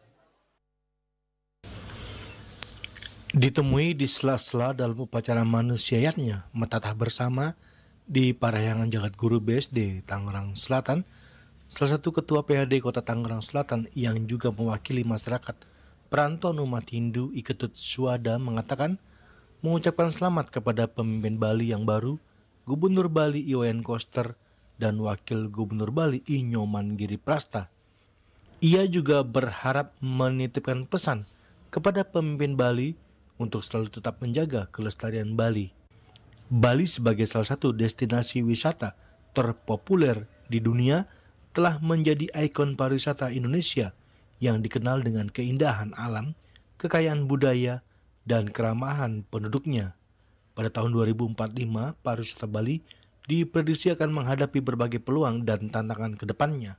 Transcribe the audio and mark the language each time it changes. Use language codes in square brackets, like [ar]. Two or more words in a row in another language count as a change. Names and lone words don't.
[id] Ditemui di sela-sela dalam upacara manusiayatnya Metatah Bersama di Parahyangan Jagat Guru BSD Tangerang Selatan, salah satu ketua PHD Kota Tangerang Selatan yang juga mewakili masyarakat perantauan umat Hindu Iketut Suwade mengatakan mengucapkan selamat kepada pemimpin Bali yang baru, Gubernur Bali Iwayan Koster dan Wakil Gubernur Bali I Nyoman Giriprasta. Ia juga berharap menitipkan pesan kepada pemimpin Bali untuk selalu tetap menjaga kelestarian Bali. Bali sebagai salah satu destinasi wisata terpopuler di dunia telah menjadi ikon pariwisata Indonesia yang dikenal dengan keindahan alam, kekayaan budaya, dan keramahan penduduknya. Pada tahun 2045, pariwisata Bali diprediksi akan menghadapi berbagai peluang dan tantangan ke depannya.